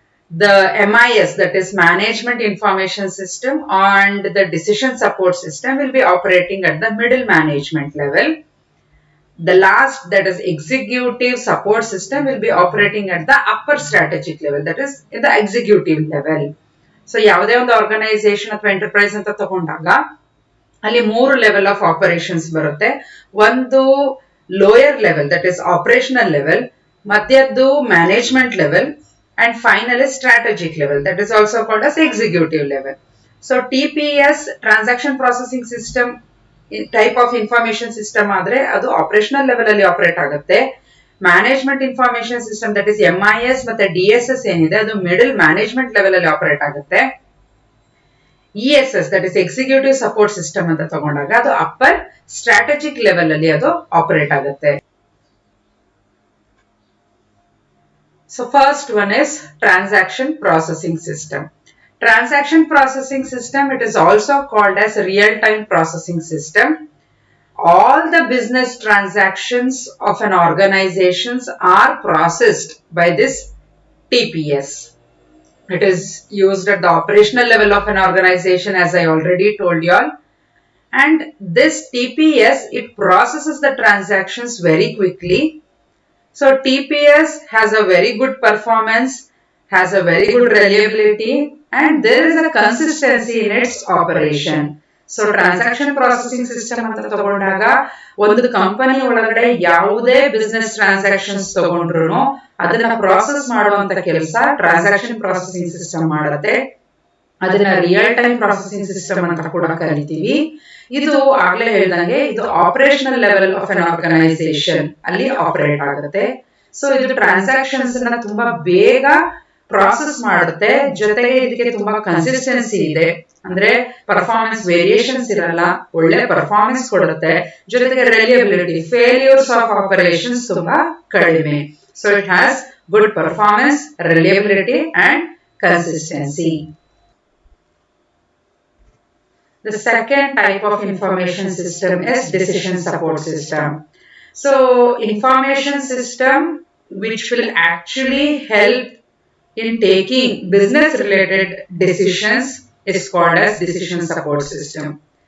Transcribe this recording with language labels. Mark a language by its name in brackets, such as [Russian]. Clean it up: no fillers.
[English] The MIS, that is management information system, and the decision support system will be operating at the middle management level. The last, that is executive support system, will be operating at the upper strategic level, that is in the executive level. [Kannada] So ಯಾವುದೇ ಒಂದು organisation ಅಥವಾ enterprise ಅಂತ ತಗೊಂಡಾಗ ಅಲ್ಲಿ 3 level of operations ಬರುತ್ತೆ. ಒಂದು lower level, that is operational level, ಮಧ್ಯದ್ದು management level, and final strategic level, [English] That is also called as executive level. [Kannada] So TPS, transaction processing system type of information system ಆದ್ರೆ ಅದು operational level ಅಲ್ಲಿ operate ಆಗುತ್ತೆ. Management information system, that is MIS ಮತ್ತೆ DSS ಏನಿದೆ ಅದು middle management level ಅಲ್ಲಿ operate ಆಗುತ್ತೆ. ESS, that is executive support system ಅಂತ ತಗೊಂಡಾಗ ಅದು ಅಪ್ಪರ್ ಸ್ಟ್ರಾಟಜಿಕ್ ಲೆವೆಲ್ ಅಲ್ಲಿ ಅದು ಆಪರೇಟ್ ಆಗುತ್ತೆ. [English] So first one is transaction processing system. Transaction processing system, it is also called as real-time processing system. All the business transactions of an organization are processed by this TPS. It is used at the operational level of an organization, as I already told you all. And this TPS, it processes the transactions very quickly. So TPS has a very good performance, has a very good reliability, and there is a consistency in its operation. [Kannada] So transaction processing system ಅಂತ ತಗೊಂಡಾಗ ಒಂದು company ಒಳಗಡೆ ಯಾವುದೇ business transactions ತಗೊಂಡ್ರು ಅದನ್ನ process ಮಾಡುವಂತ ಕೆಲಸ transaction processing system ಮಾಡುತ್ತೆ. ಅದನ್ನ ರಿಯಲ್ ಟೈಮ್ ಪ್ರಾಸೆಸಿಂಗ್ ಸಿಸ್ಟಮ್ ಅಂತ ಕೂಡ ಕರಿತೀವಿ. ಇದು ಆಗ್ಲೇ ಹೇಳ್ದಂಗೆ ಇದು [English] operational level of an organisation [Kannada] ಅಲ್ಲಿ ಆಪರೇಟ್ ಆಗುತ್ತೆ. ಸೊ ಇದು ಟ್ರಾನ್ಸಾಕ್ಷನ್ಸ್ ನ ತುಂಬಾ ಬೇಗ ಪ್ರಾಸೆಸ್ ಮಾಡುತ್ತೆ, ಜೊತೆಗೆ ಇದಕ್ಕೆ ತುಂಬಾ ಕನ್ಸಿಸ್ಟೆನ್ಸಿ ಇದೆ, ಅಂದ್ರೆ ಪರ್ಫಾರ್ಮೆನ್ಸ್ ವೇರಿಯೇಷನ್ಸ್ ಇರಲ್ಲ, ಒಳ್ಳೆ ಪರ್ಫಾರ್ಮೆನ್ಸ್ ಕೊಡುತ್ತೆ, ಜೊತೆಗೆ ರಿಲಿಯಬಿಲಿಟಿ, [English] failures of operations [Kannada] ತುಂಬಾ ಕಡಿಮೆ. [English] So it has good performance, reliability and consistency. The second type of information system is decision support system. So information system which will actually help in taking business related decisions is called as decision support system.